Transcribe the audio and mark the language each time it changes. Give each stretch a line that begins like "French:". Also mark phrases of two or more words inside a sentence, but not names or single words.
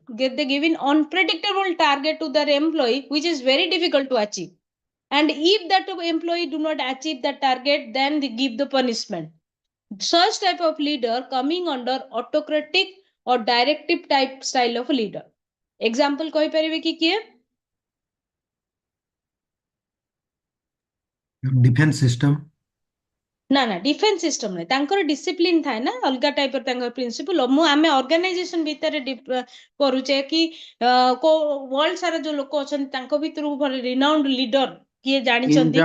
English: They giving unpredictable target to their employee, which is very difficult to achieve. And if that employee do not achieve the target, then they give the punishment. Such type of leader coming under autocratic or directive type style of leader.
Odia: Example କହିପାରିବେ କି କିଏ?
English: defense system
Odia: ନା ନା
English: defense system
Odia: ନାହିଁ, ତାଙ୍କର ଡିସିପ୍ଲିନ ଥାଏ ନା ଅଲଗା ଟାଇପର ତାଙ୍କର ପ୍ରିନ୍ସିପଲ। ଆମେ ଅର୍ଗାନାଇଜେସନ ଭିତରେ କରୁଛେ କି ୱାର୍ଲଡ ସାରା ଯୋଉ ଲୋକ ଅଛନ୍ତି ତାଙ୍କ ଭିତରୁ ଭଲ
English: renowned leader
Odia: କିଏ ଜାଣିଛନ୍ତି?